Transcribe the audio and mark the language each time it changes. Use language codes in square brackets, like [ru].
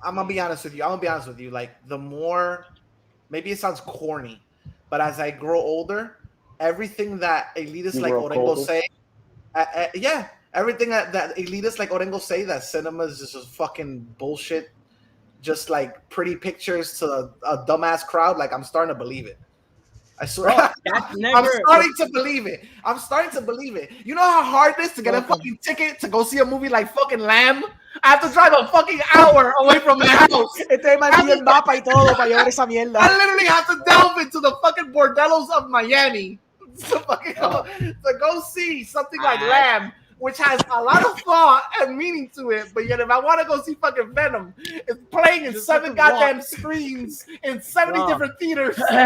[en] I'm gonna be honest with you. Like the more, maybe it sounds corny, but as I grow older, everything that elitists like Orengo say, everything that elitists like Orengo say that cinema is just fucking bullshit, just like pretty pictures to a dumbass crowd. Like I'm starting to believe it. I swear. Bro, that's never. I'm starting to believe it. You know how hard it is to get a fucking ticket to go see a movie like fucking Lamb? I have to drive a fucking hour away from my house. [es] Este man tiene el mapa y todo para llevar esa mierda. [en] I literally have to delve into the fucking bordellos of Miami to fucking go see something like Lamb, which has a lot of thought and meaning to it. But yet, if I want to go see fucking Venom, it's playing in 7 goddamn screens in 70 different theaters.